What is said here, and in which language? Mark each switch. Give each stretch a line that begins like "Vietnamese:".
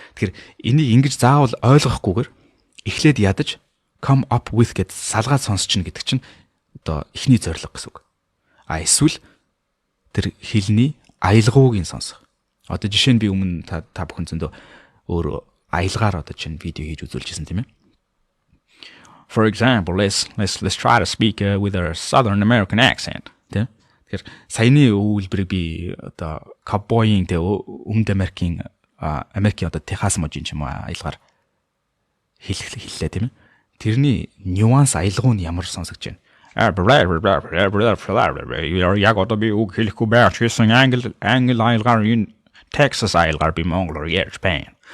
Mongolian: Тэгэхээр энийг ингэж заавал ойлгохгүйгээр эхлээд ядаж come up with гэд салгаад сонсчихно гэдэг чинь одоо эхний зорилго гэсэн үг. Эсвэл тэр хэлний аялгаугийн сонсох. Одоо жишээ нь би өмнө та бүхэн зөндөө өөр аялгаар одоо чинь видео хийж үзүүлжсэн тийм ээ.
English: For example, let's try to speak with a Southern American accent.
Mongolian: Тэгэхээр саяны өгүүлбэрийг би одоо cowboy-ing Өмнөд Америкийн одоо Техас можийн ч юм уу аялгаар хэллээ тийм ээ. Тэрний нюанс аялгуу нь ямар сонсогч байна. Яг одоо би үг хэлэхгүй байж гэсэн англи аялгаар энэ Texas аялгаар би монголоор ярьж байна.